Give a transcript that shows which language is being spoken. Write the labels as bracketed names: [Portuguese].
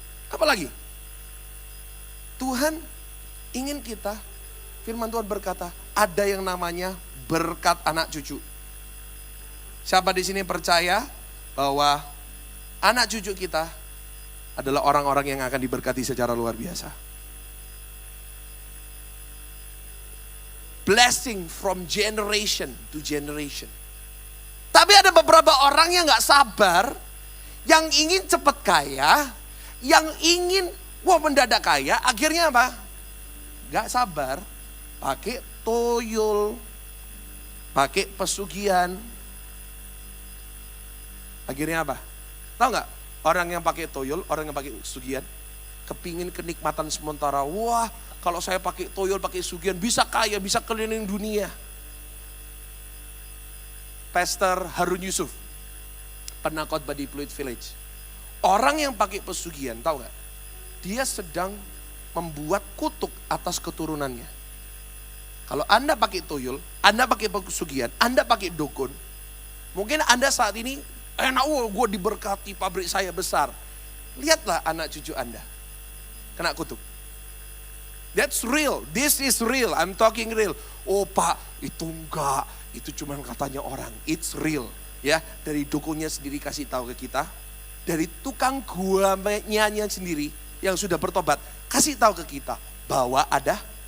[Indonesian] Apalagi Tuhan ingin kita, firman Tuhan berkata, ada yang namanya berkat anak cucu. Siapa di sini percaya bahwa anak cucu kita adalah orang-orang yang akan diberkati secara luar biasa? [English] Blessing from generation to generation. [Indonesian] Tapi ada beberapa orang yang gak sabar, yang ingin cepat kaya, yang ingin mendadak kaya, akhirnya apa? Gak sabar, pakai toyol, pakai pesugihan. Akhirnya apa? Tahu nggak? Orang yang pakai toyol, orang yang pakai pesugihan, kepingin kenikmatan sementara. Wah, kalau saya pakai toyol, pakai pesugihan, bisa kaya, bisa keliling dunia. Pastor Harun Yusuf pernah khotbah di Pluit Village. Orang yang pakai pesugihan, tahu nggak? Dia sedang membuat kutuk atas keturunannya. Kalau Anda pakai toyol, Anda pakai pesugihan, Anda pakai dukun, mungkin Anda saat ini enak, gue diberkati, pabrik saya besar. Lihatlah anak cucu Anda kena kutuk. [English] That's real, this is real, I'm talking real. [Indonesian] Oh Pak, itu enggak, itu cuma katanya orang, [English] it's real. [Indonesian] Ya, dari dukunnya sendiri kasih tahu ke kita, dari tukang guanya sendiri yang sudah bertobat, kasih tahu ke kita bahwa ada